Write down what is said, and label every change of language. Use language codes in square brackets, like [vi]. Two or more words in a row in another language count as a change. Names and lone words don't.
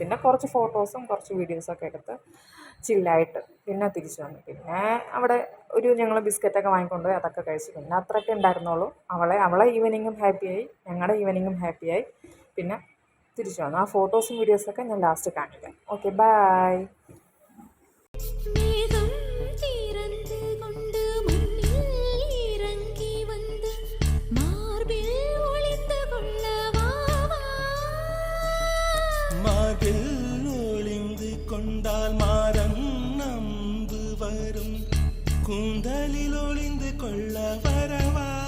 [ml] പിന്നെ കുറച്ച് ഫോട്ടോസും കുറച്ച് വീഡിയോസൊക്കെ എടുത്ത് ചില്ലായിട്ട് പിന്നെ തിരിച്ചു വന്നു. പിന്നെ അവിടെ ഞങ്ങൾ ബിസ്ക്കറ്റൊക്കെ വാങ്ങിക്കൊണ്ടുപോയി, അതൊക്കെ കഴിച്ചു. പിന്നെ അത്രയൊക്കെ ഉണ്ടായിരുന്നുള്ളൂ. അവളെ ഈവനിങ്ങും ഹാപ്പിയായി, ഞങ്ങളുടെ ഈവനിങ്ങും ഹാപ്പിയായി. പിന്നെ തിരിച്ചു വന്നു. ആ ഫോട്ടോസും വീഡിയോസൊക്കെ ഞാൻ ലാസ്റ്റ് കാണിക്കാം. ഓക്കെ, ബൈ. [ta] ஒளிந்து கொண்டால் மாறன் நம்பு வரும், கூந்தலில் ஒளிந்து கொள்ள வரவா?